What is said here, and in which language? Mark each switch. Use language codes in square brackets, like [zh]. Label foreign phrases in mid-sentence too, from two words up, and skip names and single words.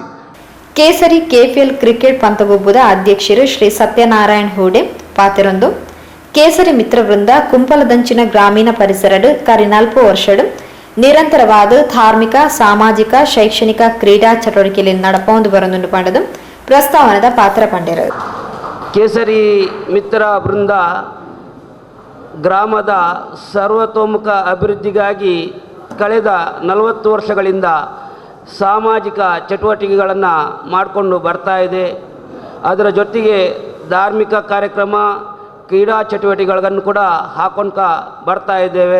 [tcy] ಕೇಸರಿ ಕೆಪಿಎಲ್ ಕ್ರಿಕೆಟ್ ಪಂತಗೊಬ್ಬುದ ಅಧ್ಯಕ್ಷರು ಶ್ರೀ ಸತ್ಯನಾರಾಯಣ್ ಹೂಡೆ ಪಾತೆರೊಂದು ಕೇಸರಿ ಮಿತ್ರ ವೃಂದ ಕುಂಪಲದಂಚಿನ ಗ್ರಾಮೀಣ ಪರಿಸರಡು ಕರಿ 4 ವರ್ಷಡು ನಿರಂತರವಾದ ಧಾರ್ಮಿಕ ಸಾಮಾಜಿಕ ಶೈಕ್ಷಣಿಕ ಕ್ರೀಡಾ ಚಟುವಟಿಕೆಯಲ್ಲಿ ನಡಪೊಂದು ಬರೊಂದು ಪಂಡದು ಪ್ರಸ್ತಾವನದ ಪಾತ್ರ ಪಂಡರು. [kn] ಕೇಸರಿ ಮಿತ್ರ ವೃಂದ ಗ್ರಾಮದ ಸರ್ವತೋಮುಖ ಅಭಿವೃದ್ಧಿಗಾಗಿ ಕಳೆದ 40 ವರ್ಷಗಳಿಂದ ಸಾಮಾಜಿಕ ಚಟುವಟಿಕೆಗಳನ್ನು ಮಾಡಿಕೊಂಡು ಬರ್ತಾ ಇದೆ. ಅದರ ಜೊತೆಗೆ ಧಾರ್ಮಿಕ ಕಾರ್ಯಕ್ರಮ ಕ್ರೀಡಾ ಚಟುವಟಿಕೆಗಳನ್ನು ಕೂಡ ಹಾಕೊಂಡ್ಕ ಬರ್ತಾ ಇದ್ದೇವೆ.